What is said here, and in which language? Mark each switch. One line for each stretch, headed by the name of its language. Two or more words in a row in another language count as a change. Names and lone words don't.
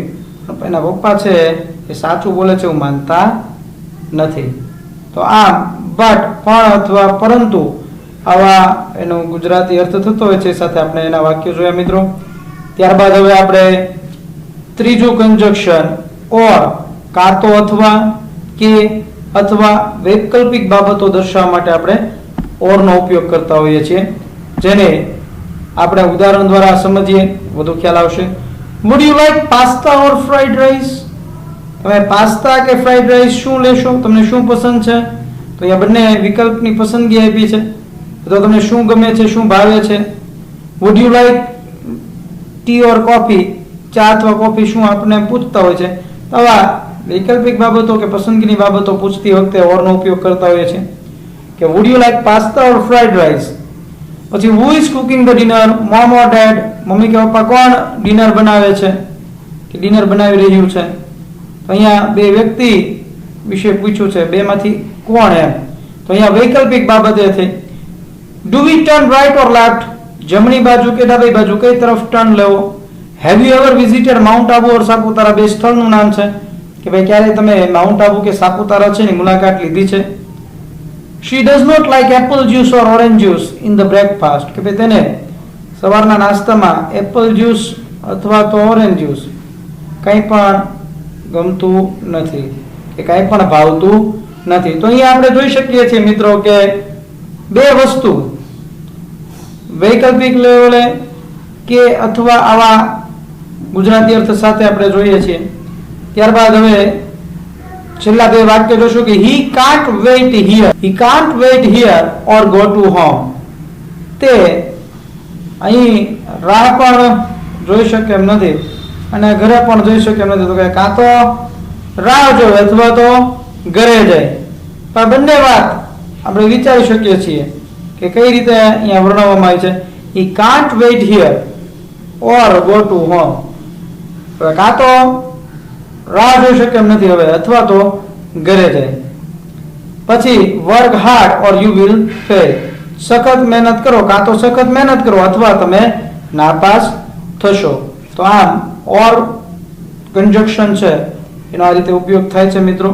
Gujarati: એના પપ્પા છે એ સાચું બોલે છે એવું માનતા નથી. તો આમ બટ, પણ અથવા પરંતુ આવા એનો ગુજરાતી અર્થ થતો હોય છે. સાથે આપણે એના વાક્યો જોયા મિત્રો. ત્યારબાદ હવે આપણે ત્રીજું કંજક્શન ઓર, કાં તો અથવા, કે અથવા વૈકલ્પિક બાબતો દર્શાવવા માટે આપણે ઓર નો ઉપયોગ કરતા હોઈએ છીએ, જેને આપણે ઉદાહરણ દ્વારા સમજીએ વધુ ખ્યાલ આવશે.
English: Would you like pasta or fried rice?
Gujarati: તમે પાસ્તા કે ફ્રાઈડ રાઈસ શું લેશો? તમને શું પસંદ છે? તો અહીંયા બંને વિકલ્પની પસંદગી આપી છે. તો તમને શું ગમે છે, શું ભાવે છે?
English: Would you like tea or coffee?
Gujarati: ચા અથવા કોફી શું આપણે પૂછતા હોય છે. તો આવા વૈકલ્પિક બાબતો કે પસંદગીની બાબતો પૂછતી વખતે ઓરનો ઉપયોગ કરતા હોઈએ છીએ કે
English: would you like pasta or fried rice? પછી who is cooking the dinner? mom or dad?
Gujarati: મમ્મી કે પપ્પા કોણ ડિનર બનાવે છે કે ડિનર બનાવી રહ્યું છે? તો અહીંયા બે વ્યક્તિ વિશે પૂછ્યું છે, બેમાંથી કોણ એમ. તો અહીંયા વૈકલ્પિક બાબતે થઈ
English: do we turn right or left?
Gujarati: જમણી બાજુ કે ડાબી બાજુ, કઈ તરફ ટર્ન લેવો?
English: Have you ever visited Mount Abu or સાપુતારા?
Gujarati: બે સ્થળનું નામ છે કે ભાઈ ક્યારે તમે માઉન્ટ આબુ કે સાપુતારા છે ની મુલાકાત લીધી છે?
English: She does not like apple juice or orange juice in the breakfast.
Gujarati: કે ભાઈ તેને સવારના નાસ્તામાં
English: apple juice
Gujarati: અથવા તો
English: orange juice
Gujarati: કંઈ પણ ગમતું નથી કે કંઈ પણ ભાવતું નથી. તો અહીંયા આપણે જોઈ શકીએ છીએ મિત્રો કે બે વસ્તુ વૈકલ્પિક લેવલે કે અથવા આવા ગુજરાતી અર્થ સાથે આપણે જોઈએ છીએ. ત્યારબાદ હવે છેલ્લા બે વાક્ય જોશું કે
English: he can't wait here or go to home.
Gujarati: તે અહીં રાહ પણ જોઈ શકે એમ નથી અને ઘરે પણ જોઈ શકે એમ નથી. તો કે કાં તો રાહ જોવે અથવા તો ઘરે જાય. પણ બંને વાત આપણે વિચારી શકીએ છીએ કે કઈ રીતે અહીંયા વર્ણવવામાં આવી છે.
English: he can't wait here or go to home.
Gujarati: કાં તો રાહ જોઈ શકે એમ નથી હવે અથવા તો ઘરે જાય.
English: પછી work hard or you will fail.
Gujarati: સખત મહેનત કરો, કાં તો સખત મહેનત કરો અથવા તમે નાપાસ થશો. તો આમ ઓર કન્જક્શન છે એનો આ રીતે ઉપયોગ થાય છે મિત્રો.